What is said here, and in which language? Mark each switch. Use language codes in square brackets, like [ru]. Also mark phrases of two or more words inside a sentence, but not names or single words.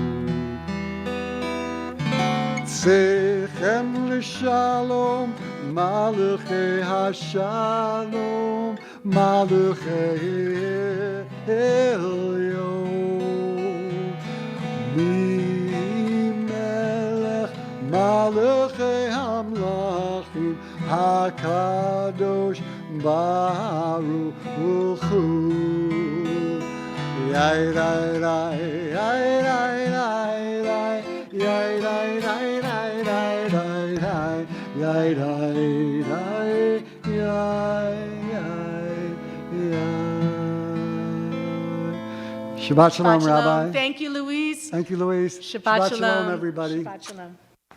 [he] צאתכם לשלום, מלאכי השלום, מלאכי עליון, מלך מלכי המלכים, הקדוש ברוך הוא. Yai rai rai, yai rai rai rai, yai rai rai rai rai rai rai, yai rai rai, yai yai yai. שבת שלום, רבי. [en] Thank you, Louise. Thank you, Louise. [he] שבת שלום, [en] everybody. [he] שבת שלום.